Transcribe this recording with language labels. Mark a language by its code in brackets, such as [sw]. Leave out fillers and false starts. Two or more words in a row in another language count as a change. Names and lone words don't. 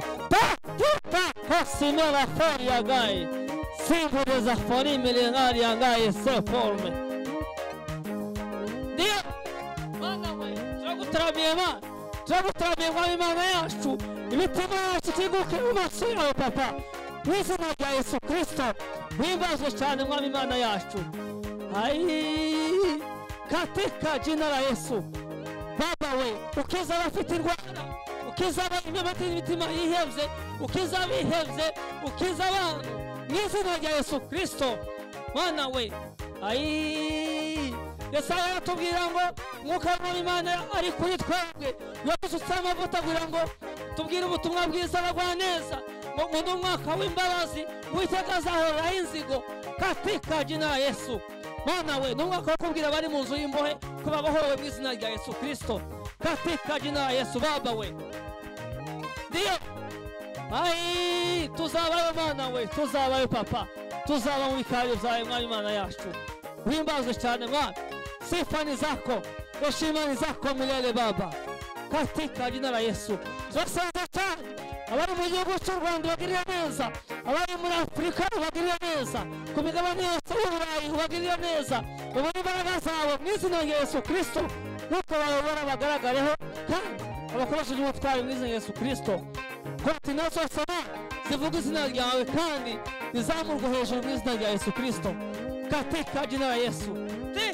[rw] Kosimera fori yagaye simbureza fori milengari yangaye seforme. Ndiyo Mana we turagutaramiye Mana, turagutaramiye Mwami Imana yacu, imitima yacu itiguke mu maso yawe Papa, mu izina rya Yesu Kristo. Wimbazwe cyane Mwami Imana yacu. [sw] Katika jina la Yesu Baba we, [rw] ukiza abafite indwara, ukiza imitima yihebye, ukiza abihebye, ukiza abantu mu izina rya Yesu Kristo. Mana we, Yesaya aratubwira ngo Mwuka w'Imana ari kuri twebwe, yadusutse amavuta kugira ngo tubwire ubutumwa bwiza abagwa neza, ngo ni umwaka w'imbabazi, Uwiteka azahoraho inzigo [sw] katika jina la Yesu. [rw] Mana we, ni umwaka wo kubwira abari mu nzu y'imbohe ko babohowe mu izina rya Yesu Kristo [sw] katika jina la Yesu. [rw] Baba we, ndiyo tuzabayo Mana we, tuzabayo Papa, tuzaba mu bikari byawe Mwami Imana yacu. Wimbazwe cyane Mwami, [sw] sifa ni zako, heshima ni zako milele Baba, katika jina la Yesu. [rw] Turasenga cyane abari mu gihugu cy'u Rwanda bagirira neza, abari muri Afurika bagirira neza, ku migabane yose y'Uburayi bagirira neza, ubone imbaraga zawe mu izina rya Yesu Kristo, nuko bayobora bagaragareho kandi abakoresheje ubutwari mu izina rya Yesu Kristo. Kontinent zose zivuga izina ryawe kandi nizamurwe hejuru mu izina rya Yesu Kristo [sw] katika jina la Yesu.